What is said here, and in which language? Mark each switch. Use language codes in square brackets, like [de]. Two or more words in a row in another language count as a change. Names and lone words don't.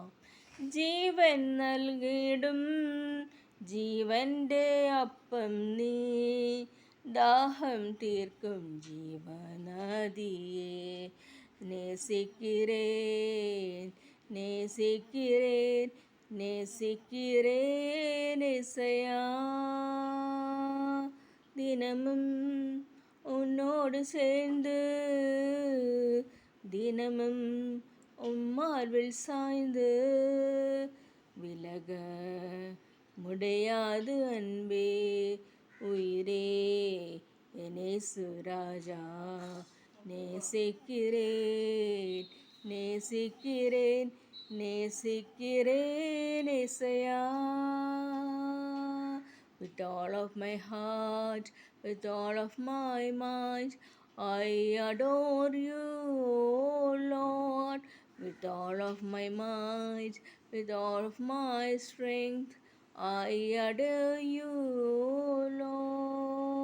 [ml] ജീവൻ നൽകിയിടും ജീവൻ്റെ അപ്പം നീ, ദാഹം തീർക്കും ജീവനദിയേ. [ta] நேசிக்கிறேன் நேசிக்கிறேன் நேசிக்கிறேன் இசையா, தினமும் உன்னோடு சேர்ந்து, தினமும் உம்மார்பில் சாய்ந்து, விலக முடியாது அன்பே உயிரே எனேசு ராஜா. நேசிக்கிறேன் நேசிக்கிறேன் நேசிக்கிறேன் இசையா. [en] With all of my heart, with all of my mind, I adore you, O Lord. With all of my might, with all of my strength, I adore you, O Lord.